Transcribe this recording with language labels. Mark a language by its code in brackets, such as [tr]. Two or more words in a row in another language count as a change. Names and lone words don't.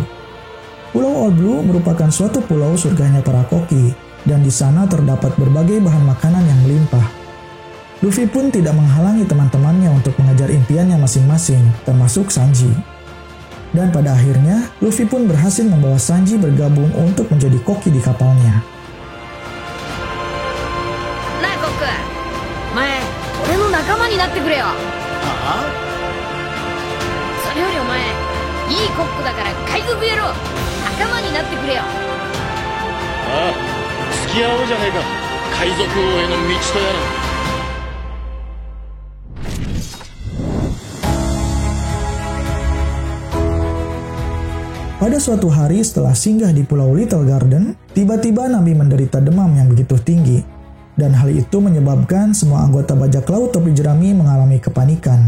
[id] Pulau All Blue merupakan suatu pulau surganya para koki, dan di sana terdapat berbagai bahan makanan yang melimpah. Luffy pun tidak menghalangi teman-temannya untuk mengejar impiannya masing-masing, termasuk Sanji. Dan pada akhirnya, Luffy pun berhasil membawa Sanji bergabung untuk menjadi koki di kapalnya. Nah, [ja] コック、お前、俺の仲間になってくれよ. Ha? それよりお前、いいコックだから海賊やろう, 仲間になってくれよ. ああ、付き合おうじゃねえか。海賊王への道とやら。 [id] Pada suatu hari setelah singgah di Pulau Little Garden, tiba-tiba Nami menderita demam yang begitu tinggi. Dan hal itu menyebabkan semua anggota bajak laut topi jerami mengalami kepanikan.